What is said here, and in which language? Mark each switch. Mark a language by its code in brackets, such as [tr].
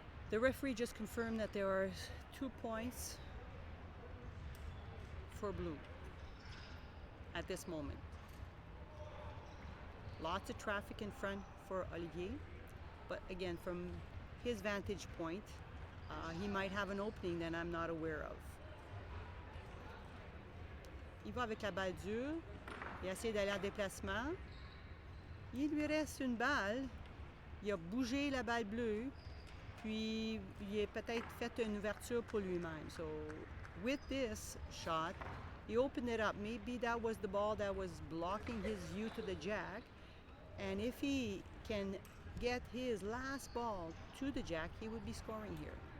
[en] The referee just confirmed that there are 2 points for blue at this moment. Lots of traffic in front for Olivier, but again, from his vantage point, he might have an opening that I'm not aware of. [fr] Il va avec la balle dure, il essaie d'aller en déplacement. Il lui reste une balle, il a bougé la balle bleue, puis il a peut-être fait une ouverture pour lui-même. [en] So with this shot, he opened it up. Maybe that was the ball that was blocking his view to the jack. And if he can get his last ball to the jack, he would be scoring here.